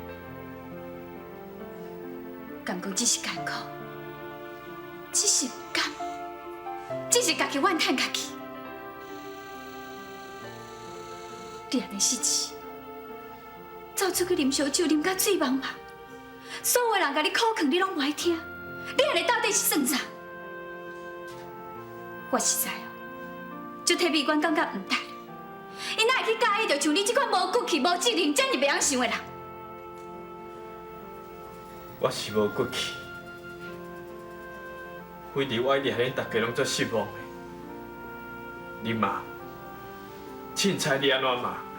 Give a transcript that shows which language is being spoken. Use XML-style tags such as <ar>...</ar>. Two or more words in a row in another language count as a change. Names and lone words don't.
<nan>感觉只是艰苦，只是不甘，只是家己怨叹家己。你安尼死气，走出去啉烧酒，啉到醉茫茫，所有人甲你苦劝，你拢不爱听。你安尼到底是算啥？我实在哦，就替美官感觉唔对，伊哪会去介意着像你这款无骨气、无责任、遮尔袂晓想的人？我是无骨气，非伫我一定让恁大家拢做失望的。你妈， 凊彩你安怎骂？</nan>